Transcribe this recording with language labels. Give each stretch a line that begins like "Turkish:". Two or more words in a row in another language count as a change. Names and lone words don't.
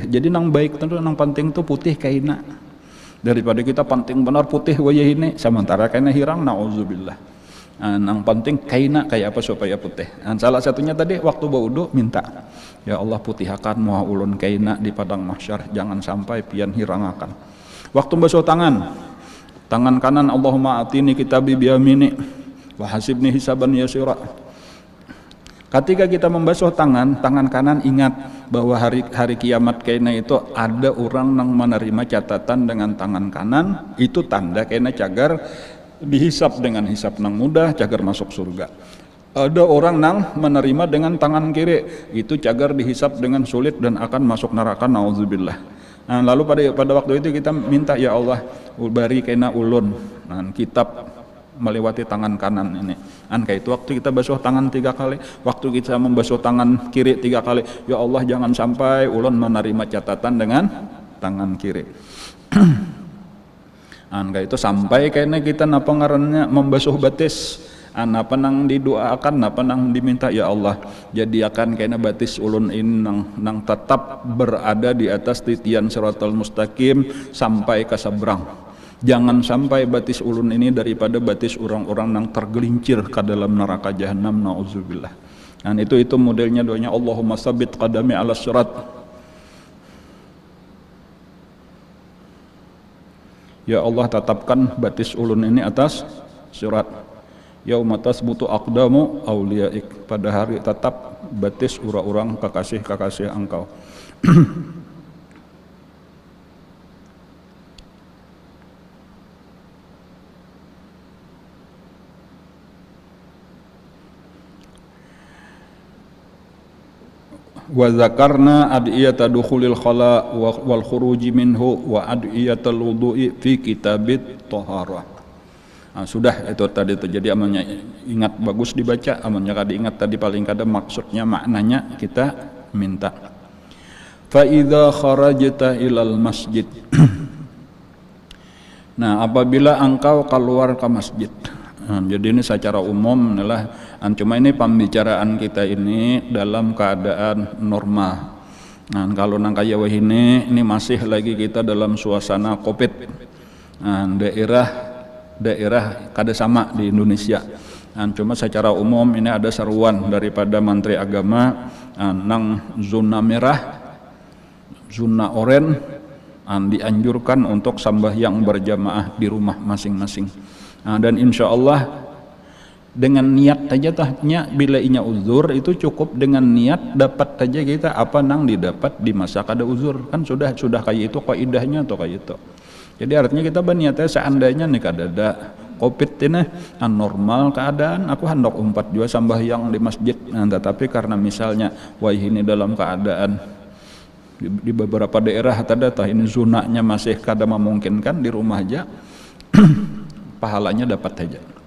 Banjar: Jadi nang baik tentu nang penting tuh putih kaina. Daripada kita penting benar putih wajah ini, sementara kaina hirang, nauzubillah. Nang penting kaina kayak apa supaya putih. Salah satunya tadi waktu berwudu minta,
Arabic: يا الله
Banjar: putihakan muha ulun kaina di padang mahsyar, jangan sampai pian hirangakan. Waktu basuh tangan kanan
Arabic: اللهم آتني كتابي بيميني وحاسبني حسابا يسيرا.
Banjar: Ketika kita membasuh tangan kanan, ingat bahwa hari kiamat kena itu ada orang yang menerima catatan dengan tangan kanan, itu tanda kena cagar dihisap dengan hisap nang mudah, cagar masuk surga. Ada orang nang menerima dengan tangan kiri, itu cagar dihisap dengan sulit dan akan masuk neraka, nauzubillah. Nah, lalu pada waktu itu kita minta,
Arabic: يا الله,
Banjar: bari kena ulun kitab melewati tangan kanan ini. Kayak itu waktu kita basuh tangan 3 kali, waktu kita membasuh tangan kiri 3 kali,
Arabic: يا الله
Banjar: jangan sampai ulun menerima catatan dengan tangan kiri. Kayak itu sampai kayaknya kita napa ngarannya membasuh batis, napa nang didoakan, napa nang diminta,
Arabic: يا الله
Banjar: jadikan kayaknya batis ulun ini nang tetap berada di atas titian
Arabic: الصراط المستقيم
Banjar: sampai ke seberang. Jangan sampai batis ulun ini daripada batis orang-orang yang tergelincir ke dalam neraka jahanam, nauzubillah. Dan itu modelnya doanya,
Arabic: اللهم ثبت قدمي على صراط. يا الله
Banjar: tetapkan batis ulun ini atas sirat.
Arabic: يوم تثبت أقدام أوليائك,
Banjar: pada hari tetap batis orang-orang kekasih-kekasih engkau.
Arabic: وذكرنا أدعية دخول الخلاء والخروج منه وأدعية الوضوء في كتاب الطهارة.
Banjar: Sudah itu tadi itu. Jadi amannya ingat bagus dibaca, amannya kada ingat tadi paling kada maksudnya maknanya kita minta.
Arabic: فإذا خرجت إلى المسجد.
Banjar: Nah, apabila engkau keluar ke masjid. Jadi ini secara umum adalah cuma ini pembicaraan kita ini dalam keadaan normal. Nah, kalau nang kaya ini masih lagi kita dalam suasana Covid. Nah, daerah kada sama di Indonesia. Nah, cuma secara umum ini ada seruan daripada Menteri Agama nang zona merah, zona oranye dianjurkan untuk sembahyang berjamaah di rumah masing-masing. Dan
Arabic: إن شاء الله
Banjar: dengan niat saja tahnya, bila inya uzur itu cukup dengan niat dapat saja kita apa nang didapat di masa kada uzur, kan sudah kayak itu kaidahnya atau kayak itu. Jadi artinya kita berniatnya seandainya nih kada ada Covid ini normal keadaan, aku hendak umpat juga sembahyang di masjid, tetapi karena misalnya wah ini dalam keadaan di beberapa daerah tah ini zonanya masih kada memungkinkan, di rumah aja pahalanya dapat saja.